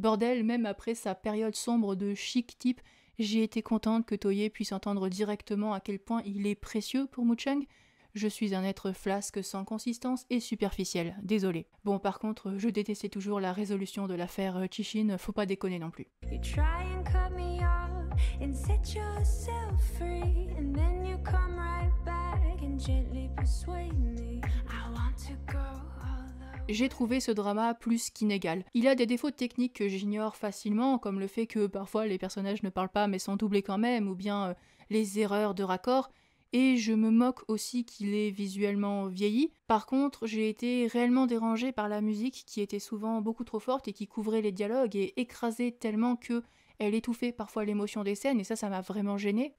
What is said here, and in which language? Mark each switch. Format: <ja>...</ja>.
<fr>Bordel, même après sa période sombre de chic type, j'ai été contente que Toye puisse entendre directement à quel point il est précieux pour Mu-chang. Je suis un être flasque sans consistance et superficiel, désolé. Bon, par contre, je détestais toujours la résolution de l'affaire Chichin, faut pas déconner non plus.</fr> <en>You try and cut me off and set yourself free, and then you come right back and gently persuade me. I want to go all the way.</en> <fr>J'ai trouvé ce drama plus qu'inégal. Il a des défauts techniques que j'ignore facilement, comme le fait que parfois les personnages ne parlent pas mais sont doublés quand même, ou bien les erreurs de raccord. Et je me moque aussi qu'il est visuellement vieilli. Par contre, j'ai été réellement dérangée par la musique qui était souvent beaucoup trop forte et qui couvrait les dialogues et écrasait tellement que elle étouffait parfois l'émotion des scènes et ça m'a vraiment gênée.</fr>